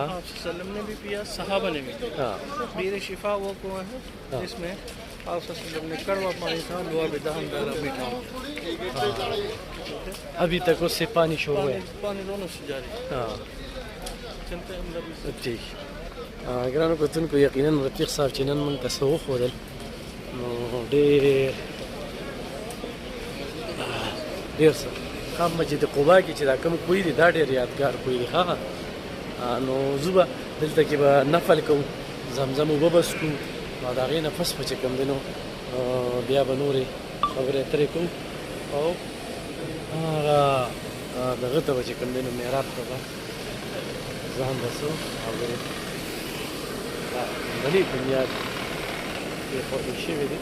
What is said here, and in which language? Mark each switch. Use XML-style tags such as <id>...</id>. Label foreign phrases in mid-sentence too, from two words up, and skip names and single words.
<ur>آپ</ur> <ar>صلی اللہ علیہ وسلم</ar> <ur>نے بھی پیا. صحابہ نے بھی پیا. ہاں. بیر شفا وہ کنواں ہے جس میں آپ</ur> <ar>صلی اللہ علیہ وسلم</ar> <ur>نے کڑوا پانی تھا. لوا بھی دہن ڈالا میٹھا. ابھی تک اس سے پانی شروع ہے. پانی دونوں سے جاری. ہاں چلتے ہیں اندر. ٹھیک.</ur> <ps>ګرانو کتونکو یقینا رفیق صاحب چې نن موږ ته څه وښودل نو ډېر څه هم مسجد قبا کې چې دا کوم کوی دی دا ډېر یادګار کوی دی. ها نو زه به دلته کې به نفل کوم زمزم اوبه به څښو او د هغې نه پس به چې کوم دی نو بیا به نورې خبرې اترې کوو او هغه دغه ته به چې کوم دی نو محراب ته به ځان رسو خبرې بلې بنیاد ایښودل شوي دي.</ps>